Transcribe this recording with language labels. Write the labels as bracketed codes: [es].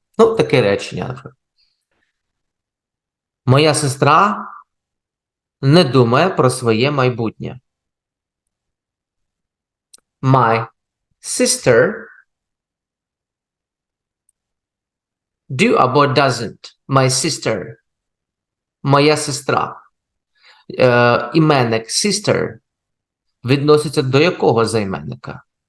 [uk] Ну, таке речення, наприклад. Моя сестра не думає про своє майбутнє. [en] My sister do або doesn't. My sister. [uk] Моя сестра. Іменник sister відноситься до якого займенника?